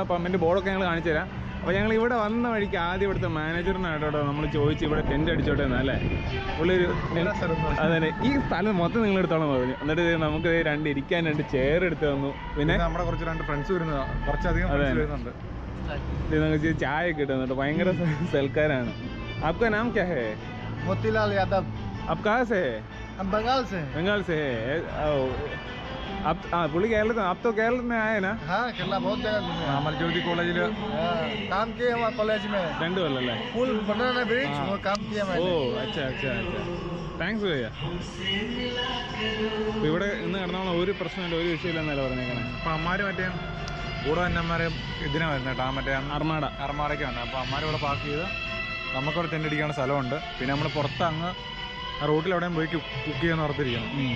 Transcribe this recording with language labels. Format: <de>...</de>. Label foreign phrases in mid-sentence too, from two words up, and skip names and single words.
<ml>പമ്പിൻ്റെ ബോർഡൊക്കെ ഞങ്ങൾ കാണിച്ചു തരാം. അപ്പോൾ ഞങ്ങൾ ഇവിടെ വന്ന വഴിക്ക് ആദ്യം ഇവിടുത്തെ മാനേജറിനായിട്ടോ നമ്മൾ ചോദിച്ചു ഇവിടെ ടെൻ്റ് അടിച്ചോട്ടെ എന്നല്ലേ പുള്ളിയൊരു അതന്നെ ഈ സ്ഥലം മൊത്തം നിങ്ങൾ എടുത്തോളം പറഞ്ഞു. എന്നിട്ട് നമുക്ക് ഇരിക്കാൻ 2 ചെയർ എടുത്ത് തന്നു. പിന്നെ നമ്മുടെ കുറച്ച് 2 ഫ്രണ്ട്സ് വരുന്നത് കുറച്ചധികം വരുന്നുണ്ട്. നമുക്ക് ചായ ഒക്കെ ഇട്ട് തന്നിട്ട് ഭയങ്കര സൽക്കാരാണ്.</ml> <hi>आपका नाम क्या है? मोतीलाल यादव। आप कहाँ से है? हम बंगाल से। बंगाल से है आप? पुलिस केरल में, आप तो केरल में आए ना? हाँ, केरला बहुत जगह घूमे। मलजोती कॉलेज काम किए हमारे कॉलेज में।</hi> <ml>രണ്ട് കൊല്ലല്ലേ?</ml> <hi>पुल बनाना ब्रिज वो काम किया मैंने। ओ अच्छा थैंक्स भैया.</hi> <ml>അപ്പോൾ ഇവിടെ ഇന്ന് കിടന്നോളാം, ഒരു പ്രശ്നമില്ല, ഒരു വിഷയമില്ലെന്നല്ല പറഞ്ഞേക്കണേ. അപ്പോൾ അമ്മാർ മറ്റേ കൂടെ തന്നെ അമ്മാരെ ഇതിനെ വരുന്നത് കേട്ടോ, മറ്റേ അർമാടയ്ക്ക് വന്നത്. അപ്പോൾ അമ്മാർ ഇവിടെ പാർക്ക് ചെയ്ത് നമുക്കവിടെ ടെൻ്റ് അടിക്കാനുള്ള സ്ഥലമുണ്ട്. പിന്നെ നമ്മൾ പുറത്ത് അങ്ങ് ആ റോട്ടിൽ എവിടെയും പോയി കുക്ക് ചെയ്യാൻ ഓർത്തിരിക്കണം.</ml>